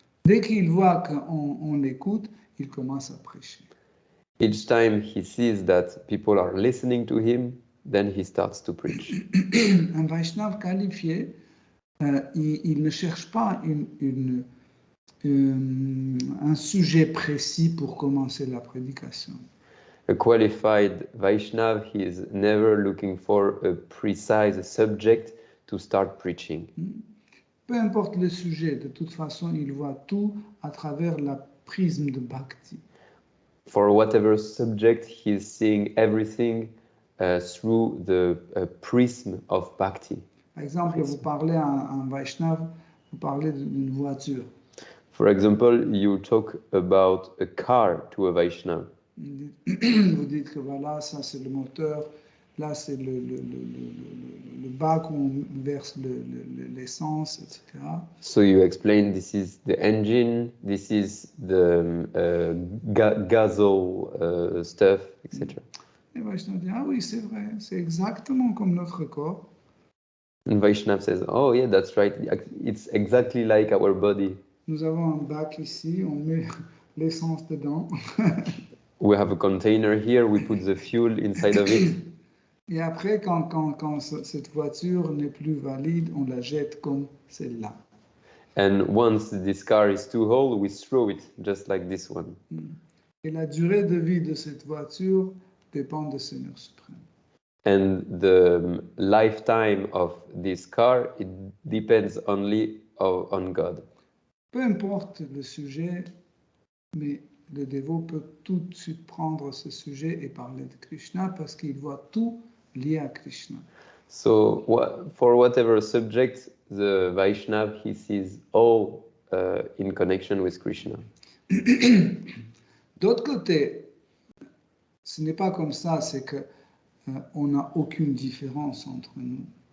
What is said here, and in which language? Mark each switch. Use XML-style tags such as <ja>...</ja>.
<fr>Dès qu'il voit qu'on l'écoute, il commence à prêcher.</fr> <en>Each time he sees that people are listening to him, then he starts to preach.</en> <fr>Un Vaishnav qualifié, il ne cherche pas un sujet précis pour commencer la prédication.</fr> <en>A qualified Vaishnav, he is never looking for a precise subject to start preaching.</en> <fr>Peu importe le sujet, de toute façon, il voit tout à travers la prisme de Bhakti.</fr> <en>For whatever subject, he is seeing everything through the prism of Bhakti.</en> <fr>Par exemple, vous parlez à un Vaishnav, vous parlez d'une voiture.</fr> <en>For example, you talk about a car to a Vaishnav.</en> <fr>Vous dites que voilà, ça c'est le moteur, là c'est le bac où on verse l'essence, etc.</fr> <en>So you explain this is the engine, this is the gasoil stuff, etc.</en> <fr>Et Vaishnav dit, ah oui, c'est vrai, c'est exactement comme notre corps.</fr> <en>And Vaishnav says, oh yeah, that's right, it's exactly like our body.</en> <fr>Nous avons un bac ici, on met l'essence dedans.</fr> <en>We have a container here, we put the fuel inside of it.</en> <fr>Et après, quand cette voiture n'est plus valide, on la jette comme celle-là.</fr> <en>And once this car is too old, we throw it, just like this one.</en> <fr>Et la durée de vie de cette voiture dépend du Seigneur suprême.</fr> <en>And the lifetime of this car, it depends only on God.</en> <fr>Peu importe le sujet, mais le dévot peut tout de suite prendre ce sujet et parler de Krishna parce qu'il voit tout lié à Krishna.</fr> <en>So for whatever subject, the Vaishnav, he sees all in connection with Krishna.</en> <fr>D'autre côté, ce n'est pas comme ça, c'est que on n'a aucune différence entre nous.</fr>